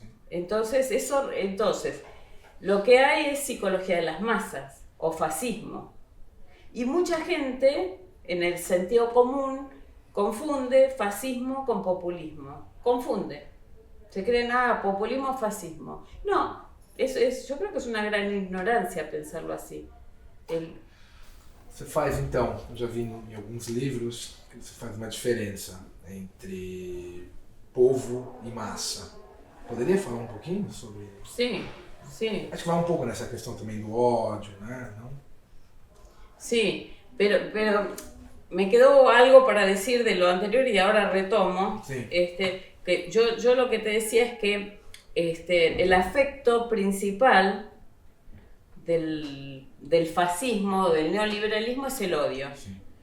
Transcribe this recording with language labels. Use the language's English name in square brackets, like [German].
[Spanish] Entonces, lo que hay es psicología de las masas o fascismo. Y mucha gente, en el sentido común, confunde fascismo con populismo. Confunde. Se creen, populismo, fascismo. No, yo creo que es una gran ignorancia pensarlo así. [Portuguese] Você faz, então, eu já vi em alguns livros que você faz uma diferença entre povo e massa. Poderia falar um pouquinho sobre isso? Sim, sim. Acho que vai um pouco nessa questão também do ódio, né? [Spanish] ¿No? Sí, pero me quedó algo para decir de lo anterior y ahora retomo. Sí. Que yo lo que te decía es que el afecto principal del fascismo, del neoliberalismo, es el odio. Sí.